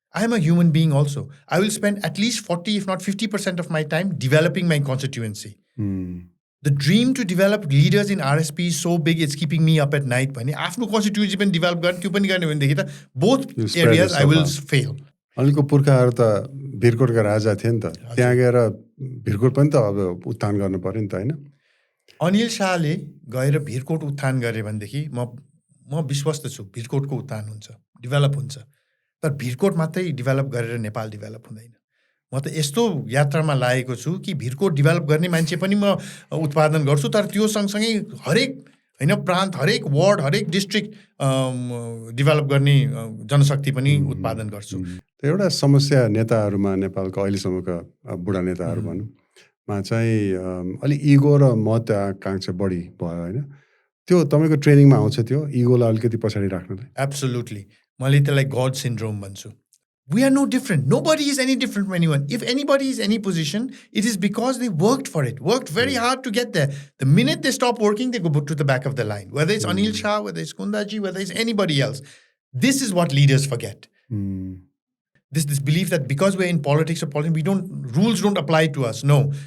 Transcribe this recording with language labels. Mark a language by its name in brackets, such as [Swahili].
[English] I am a human being also. I will spend at least 40, if not 50% of my time developing my constituency. The dream to develop leaders in RSP is so big, it's keeping me up at night. [Nepali] After constituency पनि develop गर्ने, त्यो पनि गर्ने भनेदेखि त [English] both areas I will fail. [Nepali] अनिलको पुर्खाहरू त भिरकोटका राजा थिए नि त, त्यहाँ गएर भिरकोट पनि त अब उत्थान गर्नु पर्यो नि त हैन? अनिल शाहले गएर भिरकोट उत्थान गरे भनेदेखि म विश्वस्त छु भिरकोटको उत्थान हुन्छ, डेभलप हुन्छ। तर भिरकोट मात्रै डेभलप गरेर नेपाल डेभलप हुँदैन। म त यस्तो यात्रामा लागेको छु कि भिरकोट डेभलप गर्ने मान्छे पनि म उत्पादन गर्छु, तर त्यो सँगसँगै हरेक प्रान्त, हरेक वार्ड, हरेक डिस्ट्रिक्ट डेभलप गर्ने जनशक्ति पनि उत्पादन गर्छु। एउटा समस्या नेताहरूमा, नेपालको अहिलेसम्मका बुढा नेताहरू भनौँ मा चाहिँ अलिक इगो र महत्त्वाकांक्षा बढी भयो होइन? त्यो तपाईँको ट्रेनिङमा आउँछ त्यो इगोलाई अलिकति पछाडि राख्नलाई? [English] Absolutely. [Nepali] मैले त्यसलाई गड सिन्ड्रोम भन्छु। [English] We are no different. Nobody is any different from anyone. If anybody is any position, it is because they worked for it, worked very hard to get there. The minute they stop working, they go to the back of the line. Whether it's Anil Shah, whether it's Kunda ji, whether it's anybody else. This is what leaders forget. This belief that because we're in politics or politics, rules don't apply to us. No.